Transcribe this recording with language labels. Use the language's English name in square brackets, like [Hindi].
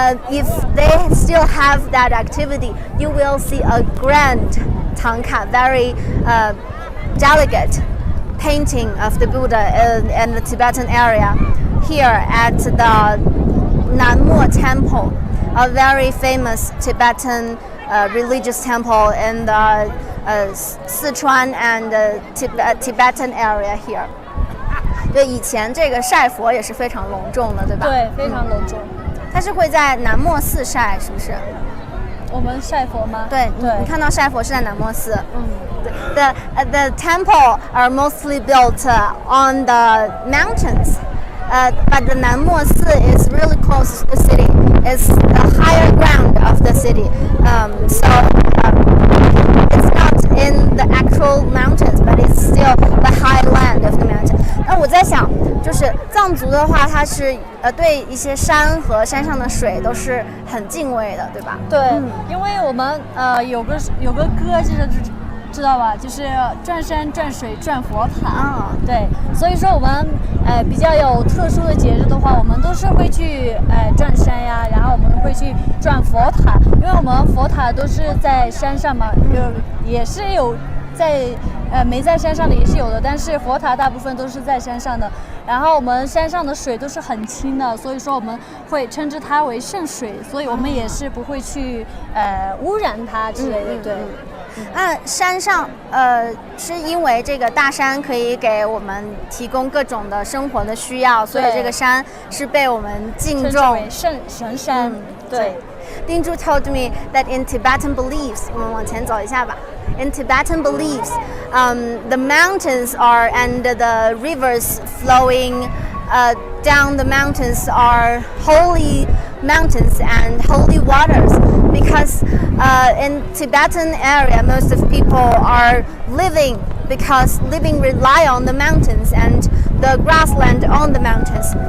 [English] If they still have that activity, you will see a grand Tangka, very delicate painting of the Buddha in the Tibetan area here at the Nanmo Temple, a very famous Tibetan religious temple in the Sichuan and Tibetan area here. [Chinese] 对，以前这个晒佛也是非常隆重的，对吧？对，非常隆重。它是会在南默寺晒，是不是？我们晒佛吗？对，你看到晒佛是在南默寺。 [English] The temple are mostly built on the mountains, but the Nanmo Si is really close to the city. It's the higher ground of the city, so it's not in the actual mountains, but it's still the high land of the mountain. [Chinese] 那我在想，就是藏族的话，它是对一些山和山上的水都是很敬畏的，对吧？对，因为我们有个歌就是知道吧？就是转山、转水、转佛塔。对，所以说我们比较有特殊的节日的话，我们都是会去转山呀，然后我们会去转佛塔，因为我们佛塔都是在山上嘛，也是有在没在山上的也是有的，但是佛塔大部分都是在山上的。然后我们山上的水都是很清的，所以说我们会称之它为圣水，所以我们也是不会去污染它之类的。对。山上是因为这个大山可以给我们提供各种的生活的需要，所以这个山是被我们敬重为神山。对。 [English] Dingzhu told me that in Tibetan beliefs, [Chinese] 我们往前走一下吧。 [English] In Tibetan beliefs, the mountains are and the rivers flowing down the mountains are holy mountains and holy waters, because in Tibetan area most of people are living rely on the mountains and the grassland on the mountains.